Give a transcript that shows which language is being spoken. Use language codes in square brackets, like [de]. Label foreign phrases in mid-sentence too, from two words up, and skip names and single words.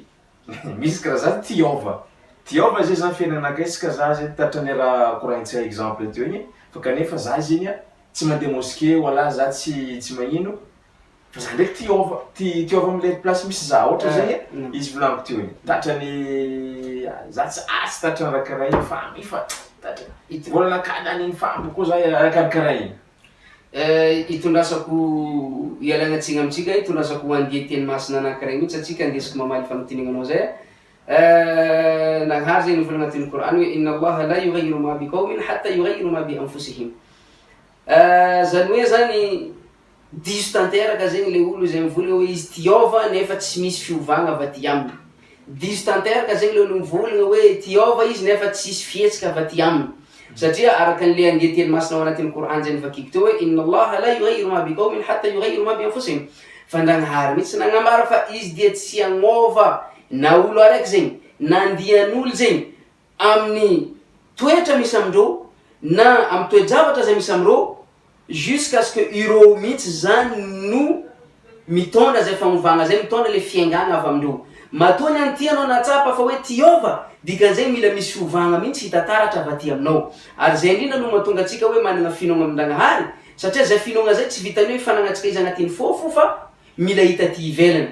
[mg] Misy karaha za tiova zay zany fiaignanakay sika za zay tatrany raha koragnitsika exemple teo igny fa kanefa za zegny tsy mandeha mosquée wala za tsy magnino fa za ndraiky tiova am'le place misy za ohatra zay izy volagniko teo igny tatrany za tsy tatrany raha karaha igny famby fa tatrany volana kadan'igny famby koa za karaha igny. Itondrasako ialagnatsigna amitsika, itondrasako andia teny masina anankiray mihitsy atsika andesiko mamaly fanontanignanao zay. Nagnahary zegny nivolagna agnatin'ny Korany hoe [ar] إن الله لا يغير ما بقوم حتى يغيروا ما بأنفسهم. [mg] Zany hoe zany diso tanteraka zegny le olo zay mivolagna hoe izy tiova nefa tsy misy fiovagna avy aty aminy. Diso tanteraka zegny le olo mivolagna hoe tiova izy nefa tsisy fihetsika avy aty aminy. Satria araka an'le andia teny masina ao anatin'ny Korany zay nivakiako teo hoe [ar] إن الله لا يغير ما بقوم حتى يغيروا ما بأنفسهم. [mg] Fa Ndragnahary mihitsy nagnambara fa izy dia tsy agnova na olo araiky zegny na andian'olo zegny amin'ny toetra misy amindreo na amin'ny toe-javatra zay misy amindreo [fr] jusqu'à ce que [mg] ireo mihitsy zany no mitondra zay fagnovagna zay, mitondra le fiaingana avy amindreo. Matoa ny anty anao natsapa fa hoe tiova dikan'izay mila misy fiovagna mihitsy hitataratra avy aty aminao. Ary zay indrindra no mahatonga atsika hoe manana finoagna amin-Dragnahary satria zay finoagna zay tsy vitany hoe fanagnatsika izy agnatin'ny fofo fa mila hita ty ivelany.